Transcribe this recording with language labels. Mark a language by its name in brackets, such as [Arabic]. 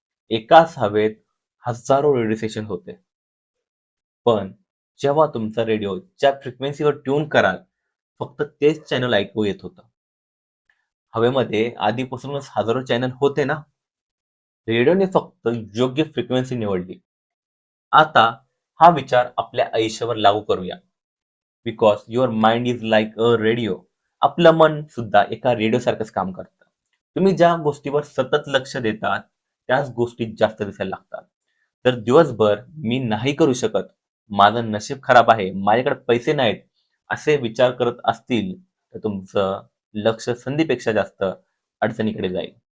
[Marathi] एकाच हवेत हजारो रेडिओ स्टेशन होते. पण जेव्हा तुमचा रेडिओ ज्या फ्रिक्वेन्सीवर ट्यून कराल, फक्त तेच चॅनल ऐकू येत होतं. हवेमध्ये आधीपासूनच हजारो चॅनल होते ना. रेडिओने फक्त योग्य फ्रिक्वेन्सी निवडली. आता हा विचार आपल्या आयुष्यावर लागू करूया. [English] Because your mind is like a radio. [Marathi] आपलं मन सुद्धा एका रेडिओसारखंच काम करतं. तुम्ही ज्या गोष्टीवर सतत लक्ष देतात, त्याच गोष्टी जास्त दिसायला लागतात. तर दिवसभर मी नाही करू शकत, माझं नशीब खराब आहे, माझ्याकडे पैसे नाहीत, असे विचार करत असतील, तर तुमचं लक्ष संधीपेक्षा जास्त अडचणीकडे जाईल.